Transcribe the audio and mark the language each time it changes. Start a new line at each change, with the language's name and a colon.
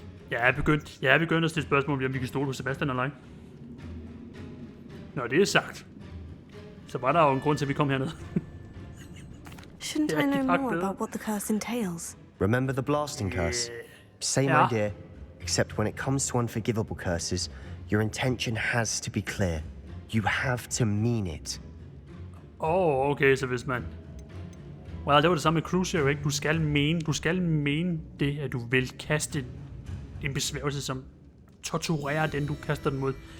Danish: Jeg er begyndt at stille spørgsmål om vi kan stole på Sebastian eller ej. Når det er sagt, så var der jo en grund til, at vi kom herned.
English: Shouldn't I know more about what the curse entails? Remember the blasting curse? Same idea, except when it comes to unforgivable curses, your intention has to be clear. You have to mean it.
Danish: Okay, så hvis man... Well, det var det samme med Crucio, ikke? Du skal mene det, at du vil kaste en besværgelse, som torturerer den, du kaster den mod.